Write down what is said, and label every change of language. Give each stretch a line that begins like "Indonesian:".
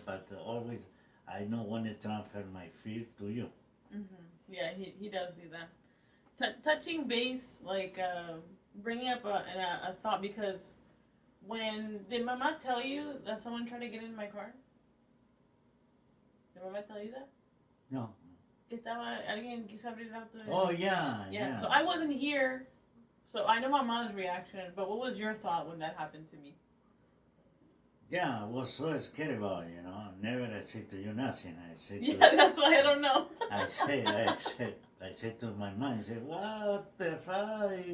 English: But always, I don't want to transfer my fear to you. Mm-hmm. Yeah, he does do that. Touching base, like bringing up a thought because when did Mama tell you that someone tried to get in my car? Did Mama tell you that? No.
Spanish: Que estaba alguien quiso abrir el auto.
English: Oh yeah, Yeah. yeah. So I wasn't here, so I know Mama's reaction. But what was your thought when that happened to me? Yeah, I was so scared about it, Never I said to you nothing. I said Yeah, to, that's why I don't know. I said to my mom, I said, what the fuck?